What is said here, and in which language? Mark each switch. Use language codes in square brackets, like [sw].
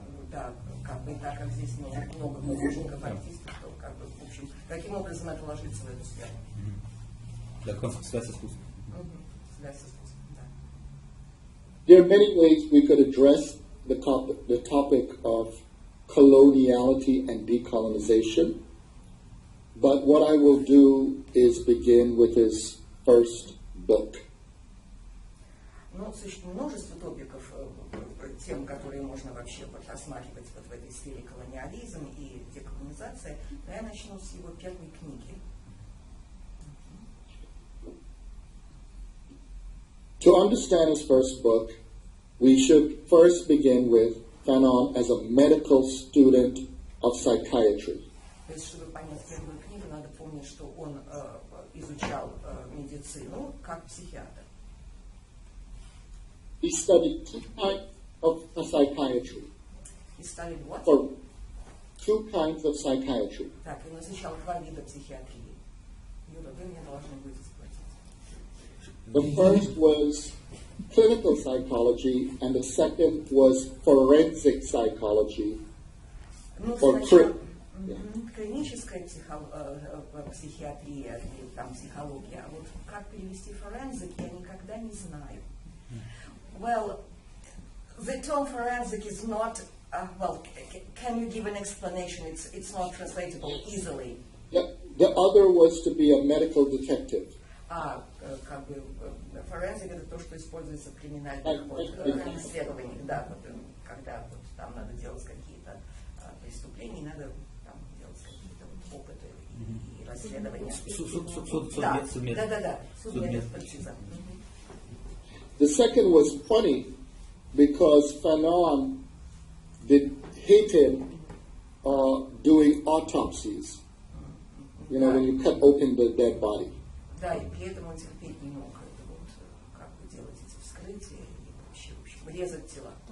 [ru] Да, как бы так как здесь много художников, артистов, то как бы, в общем, каким образом это ложится в эту сферу. Да, связь с искусством. Связь с искусством, да. [en] There are many ways we could address the topic of coloniality and decolonization, but what I will do is begin with his first book. [ru] Ну, существует множество топиков, тем, которые можно вообще рассматривать вот в этой сфере колониализм и деколонизация, но я начну с его первой книги. [en] To understand his first book, we should first begin with Fanon as a medical student of psychiatry. [ru] То есть, чтобы понять первую книгу, надо помнить, что он изучал медицину как психиатр. [en] He studied two kinds of psychiatry. И studied what? Or two kinds of psychiatry. [ru] Так, он изучал два вида психиатрии. Юра, вы мне должны будете спросить. [en] The first was clinical psychology, and the second was forensic psychology. Ну, Or [ru] сначала клиническая психиатрия или там психология, а вот как перевести forensic, я никогда не знаю. [en] Well, the term forensic is not, well, can you give an explanation? It's not translatable easily. The other was to be a medical detective. [ru] Как бы forensic это то, что используется в криминальных исследованиях, да, вот, когда вот, там надо делать какие-то преступления, надо там делать какие-то вот опыты и расследования. Да, судебная экспертиза. [en] The second was funny because Fanon hated doing autopsies. You know, when you cut open the dead body. [ru] Да, и при этом он терпеть не мог это вот, как бы делать эти вскрытия и вообще, в общем, резать тела.